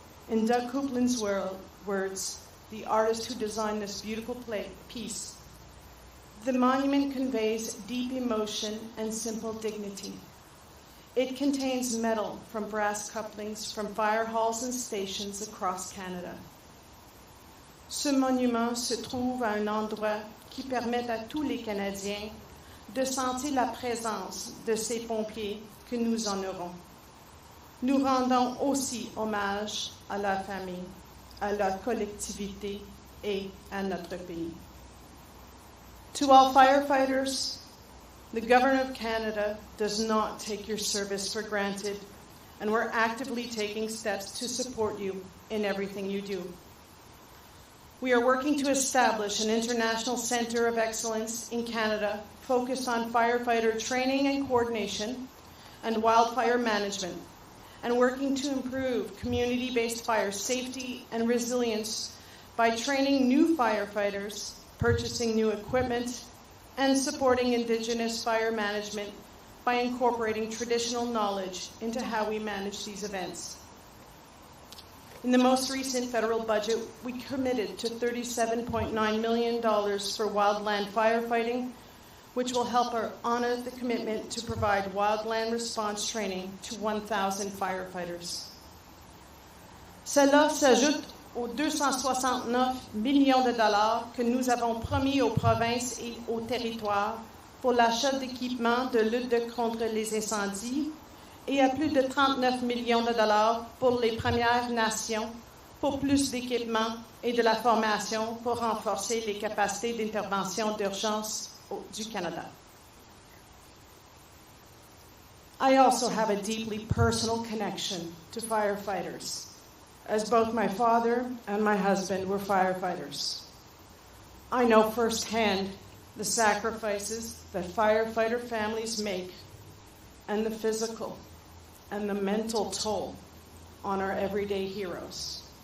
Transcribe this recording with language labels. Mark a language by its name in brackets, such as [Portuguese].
[English] In Doug Coupland's words, the artist who designed this beautiful piece, the monument conveys deep emotion and simple dignity. It contains metal from brass couplings from fire halls and stations across Canada. [French] Ce monument se trouve à un endroit qui permet à tous les Canadiens de sentir la présence de ces pompiers que nous honorons. Nous rendons aussi hommage à leur famille, à leur collectivité et à notre pays. [English] To all firefighters, the Government of Canada does not take your service for granted, and we're actively taking steps to support you in everything you do. We are working to establish an international center of excellence in Canada focused on firefighter training and coordination and wildfire management, and working to improve community-based fire safety and resilience by training new firefighters, purchasing new equipment, and supporting Indigenous fire management by incorporating traditional knowledge into how we manage these events. In the most recent federal budget, we committed to $37.9 million for wildland firefighting, which will help honor the commitment to provide wildland response training to 1,000 firefighters. [French] Cela s'ajoute aux 269 millions de dollars que nous avons promis aux provinces et aux territoires pour l'achat d'équipements de lutte contre les incendies et à plus de 39 millions de dollars pour les Premières Nations pour plus d'équipements et de la formation pour renforcer les capacités d'intervention d'urgence du Canada. [English] I also have a deeply personal connection to firefighters, as both my father and my husband were firefighters. I know firsthand the sacrifices that firefighter families make and the physical and the mental toll on our everyday heroes.